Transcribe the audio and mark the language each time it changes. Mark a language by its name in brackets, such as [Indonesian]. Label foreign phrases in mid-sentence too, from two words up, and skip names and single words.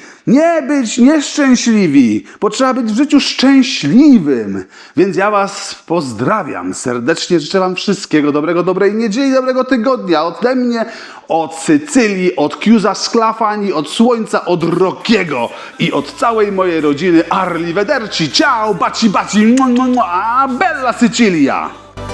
[Polish] Nie być nieszczęśliwi, bo trzeba być w życiu szczęśliwym. Więc ja was pozdrawiam serdecznie, życzę wam wszystkiego dobrego, dobrej niedzieli, dobrego tygodnia ode mnie, od Sycylii, od Chiusa Sclafani, od Słońca, od Rokiego i od całej mojej rodziny. [Italian] Arrivederci, ciao, baci, baci, mua, mua, mua, bella Sicilia!